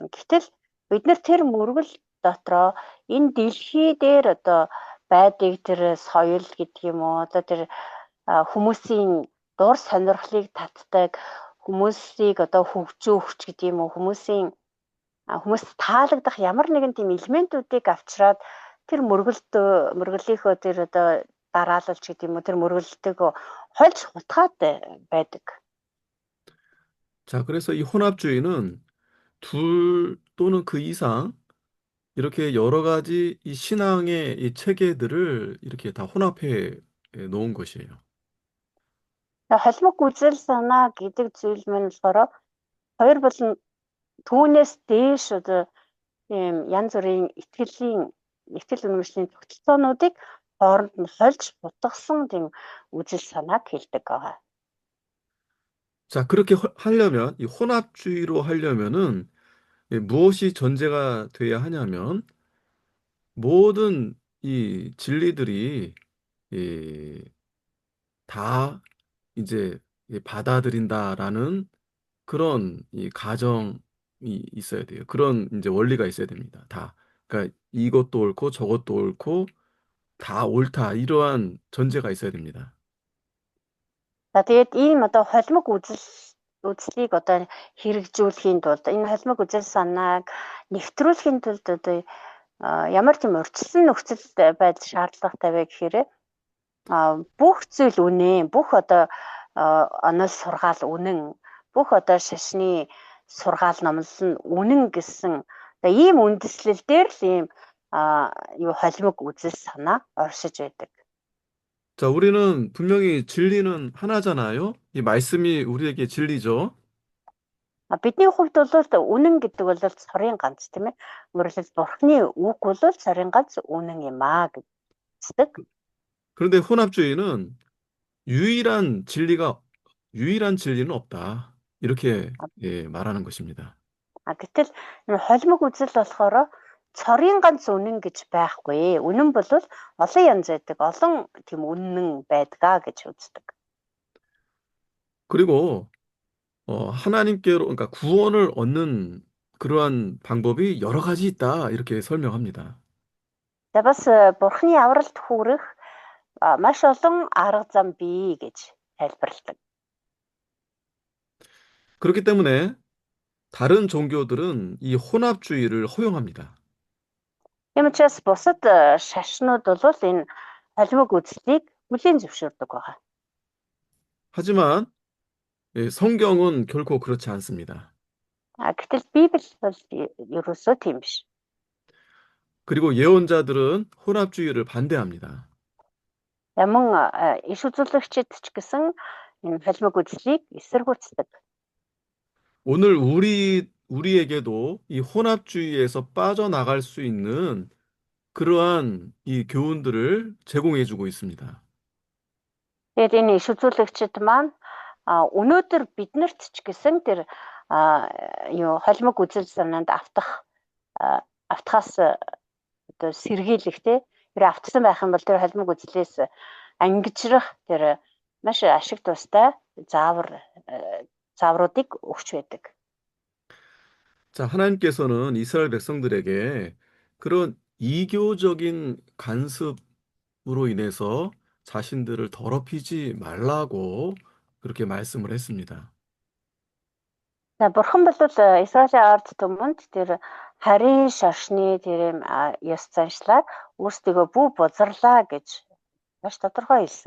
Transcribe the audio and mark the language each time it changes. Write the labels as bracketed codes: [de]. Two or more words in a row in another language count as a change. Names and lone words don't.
[mn] Гэтэл бид нар тэр мөргөл дотроо энэ дэлхий дээр одоо байдаг тэр соёл гэдэг юм уу одоо тэр хүмүүсийн дур сонирхлыг татдаг хүмүүсийг одоо хөгжөөгч гэдэг юм уу хүмүүст таалагдах ямар нэгэн тийм элементүүдийг авчраад тэр мөргөлийнхөө тэр одоо дараалалч гэдэг юм уу тэр мөргөлтэйгөө хольж хутгаад байдаг. [ko] 자, 그래서 이 혼합주의는 둘 또는 그 이상 이렇게 여러 가지 이 신앙의 이 체계들을 이렇게 다 혼합해 놓은 것이에요. [mn] Холимог үзэл санаа гэдэг зүйл маань болохоор хоёр болон түүнээс дээш одоо ийм янз бүрийн итгэл үнэмшлийн тогтолцоонуудыг хооронд нь хольж бутгасан тийм үзэл санааг хэлдэг байгаа. [ko] 자, 그렇게 하려면 이 혼합주의로 하려면은 무엇이 전제가 돼야 하냐면 모든 이 진리들이 이, 다 이제 받아들인다라는 그런 이 가정이 있어야 돼요. 그런 이제 원리가 있어야 됩니다. 다. 그러니까 이것도 옳고 저것도 옳고 다 옳다. 이러한 전제가 있어야 됩니다. [mn] За тэгээд ийм одоо холимог үзлийг одоо хэрэгжүүлэхийн тулд энэ холимог үзэл санааг нэвтрүүлэхийн тулд одоо ямар ч юм урьдчилан нөхцөлд байдал шаардлагатай вэ гэхээр бүх зүйл үнэн, бүх одоо онол сургаал үнэн, бүх одоо шашны сургаал номлол нь үнэн гэсэн одоо ийм үндэслэл дээр л ийм юу холимог үзэл санаа оршиж байдаг. [ko] 자, 우리는 분명히 진리는 하나잖아요. 이 말씀이 우리에게 진리죠. [mn] Бидний хувьд бол үнэн гэдэг бол цорын ганц тийм ээ. Өөрөлдөл бурхны үг бол цорын ганц үнэн юм аа гэсэн. [ko] 그런데 혼합주의는 유일한 진리는 없다. 이렇게 말하는 것입니다. [mn] Гэтэл энэ холимог үзэл болохоор цорын ганц үнэн гэж байхгүй. Үнэн бол олон янз байдаг. Олон тийм үнэн байдгаа гэж үздэг. [ko] 그리고 하나님께로 그러니까 구원을 얻는 그러한 방법이 여러 가지 있다. 이렇게 설명합니다. [mn] За бас бурхны авралт хүрэх маш олон арга зам бий гэж тайлбарладаг. [ko] 그렇기 때문에 다른 종교들은 이 혼합주의를 허용합니다. [mn] Тийм учраас бусад шашнууд бол энэ холимог үзлийг хүлээн зөвшөөрдөг байгаа. [ko] 하지만 성경은 결코 그렇지 않습니다. [mn] Гэтэл Библи бол ерөөсөө тийм биш. [ko] 그리고 예언자들은 혼합주의를 반대합니다. [mn] Мөн иш үзүүлэгчид ч гэсэн энэ холимог үзлийг эсэргүүцдэг. [ko] 오늘 우리에게도 이 혼합주의에서 빠져나갈 수 있는 그러한 이 교훈들을 제공해주고 있습니다. [mn] Тэгээд энэ иш үзүүлэгчид маань өнөөдөр биднэрт ч гэсэн тэр холимог үзэл санаанд автахаас одоо сэргийлэх те тэр автсан байх юм бол тэр холимог үзлээс ангижрах тэр маш ашиг тустай заавруудыг өгч байдаг. [ko] 자, 하나님께서는 이스라엘 백성들에게 그런 이교적인 간섭으로 인해서 자신들을 더럽히지 말라고 그렇게 말씀을 했습니다. [mn] За бурхан бол Израилийн ард түмэнд тэр харийн шашны тэр юм ёс заншлаар өөрсдөө бүү бузарлаа гэж маш тодорхой хэлсэн.